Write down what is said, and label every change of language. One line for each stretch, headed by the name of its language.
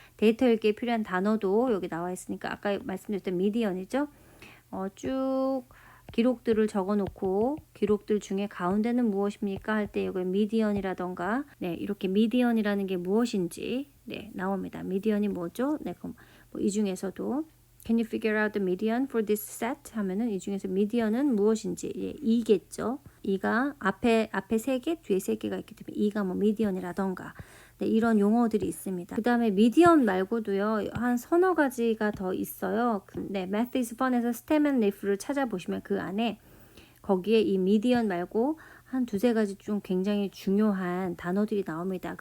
Korean: 데이터 읽기에 필요한 단어도 여기 나와 있으니까 아까 말씀드렸던 미디언이죠. 쭉 기록들을 적어놓고 기록들 중에 가운데는 무엇입니까 할 때 여기 미디언이라던가 네 이렇게 미디언이라는 게 무엇인지 네 나옵니다. 미디언이 뭐죠? 네 그럼 뭐 이 중에서도
English: Can you figure out the median for this set?
Korean: 하면은 이 중에서 미디언은 무엇인지 예, 2겠죠. 2가 앞에 3개, 뒤에 3개가 있기 때문에 2가 뭐 미디언이라던가 네, 이런 용어들이 있습니다. 그 다음에 미디언 말고도요 한 서너 가지가 더 있어요. 네, Math is Fun에서 stem and leaf를 찾아보시면 그 안에 거기에 이 미디언 말고 한 두세 가지 좀 굉장히 중요한 단어들이 나옵니다.